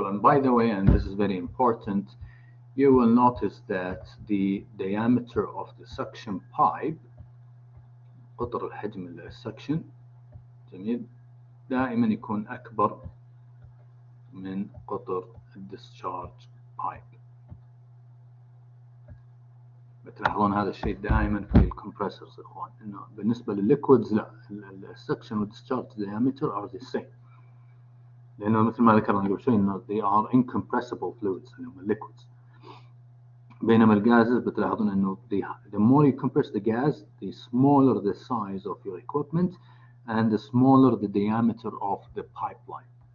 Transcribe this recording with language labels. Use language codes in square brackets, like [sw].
[en] By the way, and this is very important, you will notice that the diameter of the suction pipe، [ar] قطر الحجم السكشن، جميل، دائما يكون أكبر من قطر الديسشارج بايب. بتلاحظون هذا الشيء دائما في الكمبرسورز اخوان، انه بالنسبه للليكويدز لا، السكشن والديسشارج [en] diameter are the same، [ar] لانه مثل ما ذكرنا قبل شوي انه [en] they are incompressible fluids [ar] اللي هم الليكويدز. بينما الغازز بتلاحظون انه [en] the more you compress the gas, the smaller the size of your equipment and the smaller the diameter of the pipeline.